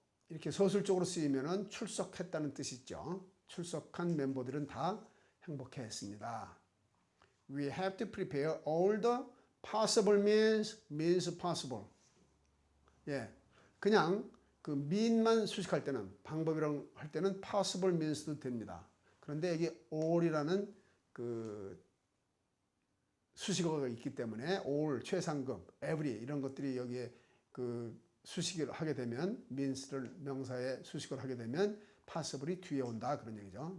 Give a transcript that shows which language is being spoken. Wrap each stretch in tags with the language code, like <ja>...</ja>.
<ko>이렇게 서술적으로 쓰이면은 출석했다는 뜻이죠. 출석한 멤버들은 다 행복해했습니다.</ko> <en>We have to prepare all the possible means possible.</en> <ko>예, 그냥 그 mean만 수식할 때는 방법이라고 할 때는</ko> <en>possible means</en> <ko>도 됩니다. 그런데 여기 all이라는 그 수식어가 있기 때문에 all, 최상급, every 이런 것들이 여기에 그 수식을 하게 되면 means를 명사에 수식을 하게 되면 possible이 뒤에 온다 그런 얘기죠.</ko>